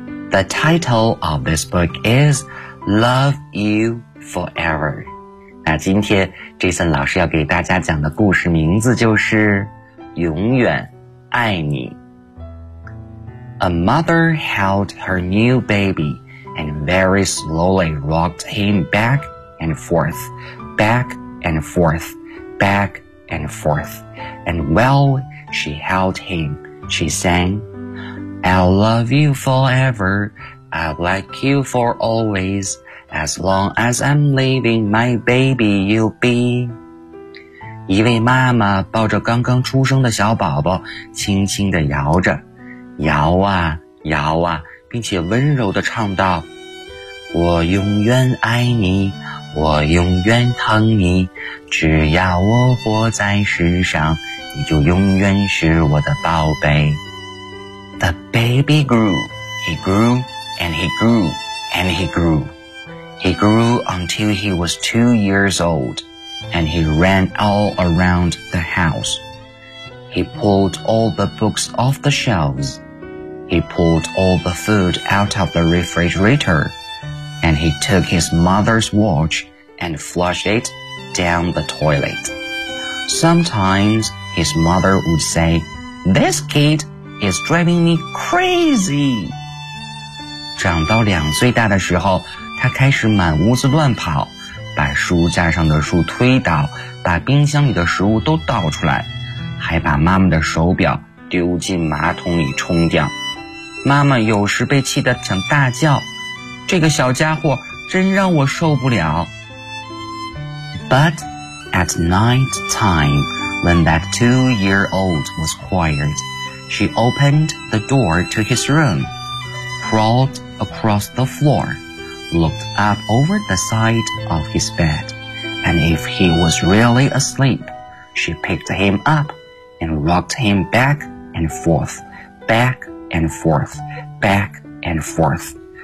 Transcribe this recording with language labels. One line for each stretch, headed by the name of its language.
English: The title of this book is Love You Forever.
Chinese: 那今天 Jason 老师要给大家讲的故事名字就是永远爱你。
English: A mother held her new baby and very slowly rocked him backand forth, back and forth, back and forth. And while she held him, she sang, I'll love you forever, I'll like you for always, as long as I'm living, my baby you'll be.
Chinese: 一位妈妈抱着刚刚出生的小宝宝轻轻地摇着，摇啊摇啊，并且温柔地唱道，我永远爱你，我永远疼你，只要我活在世上，你就永远是我的宝贝。
English: The baby grew, he grew, and he grew, and he grew. He grew until he was 2 years old, and he ran all around the house. He pulled all the books off the shelves. He pulled all the food out of the refrigerator, and he took his mother's watch and flushed it down the toilet. Sometimes his mother would say, "This kid is driving me crazy."
Chinese: 长到两岁大的时候，他开始满屋子乱跑，把书架上的书推倒，把冰箱里的食物都倒出来，还把妈妈的手表丢进马桶里冲掉。妈妈有时被气得想大叫，这个小家伙真让我受不了。
English: But at night time, when that two-year-old was quiet, she opened the door to his room, crawled across the floor, looked up over the side of his bed, and if he was really asleep, she picked him up and rocked him back and forth, back and forth, back and forth.